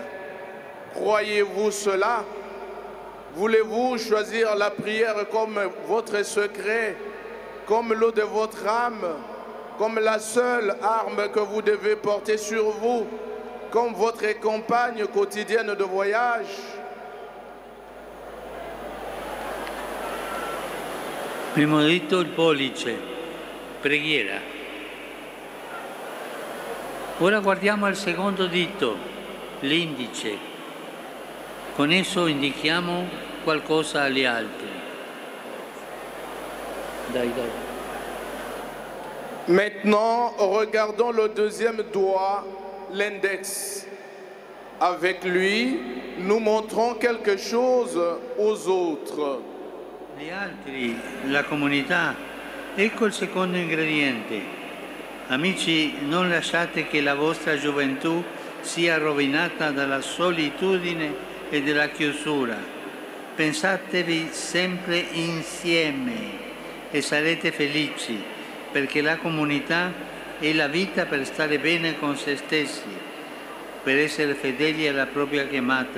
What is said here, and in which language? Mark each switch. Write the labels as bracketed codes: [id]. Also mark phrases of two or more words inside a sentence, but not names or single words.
[fr] Croyez-vous cela? Voulez-vous choisir la prière comme votre secret, comme l'eau de votre âme, comme la seule arme que vous devez porter sur vous, comme votre compagne quotidienne de voyage? [it] Primo dito il pollice, preghiera. Ora guardiamo il secondo dito, l'indice. Con esso indichiamo qualcosa agli altri. Dai. [fr] Maintenant, regardons le deuxième doigt, l'index. Avec lui, nous montrons quelque chose aux autres. [it] Gli altri, la comunità, ecco il secondo ingrediente. Amici, non lasciate che la vostra gioventù sia rovinata dalla solitudine e dalla chiusura. Pensatevi sempre insieme e sarete felici, perché la comunità è la vita per stare bene con se stessi, per essere fedeli alla propria chiamata.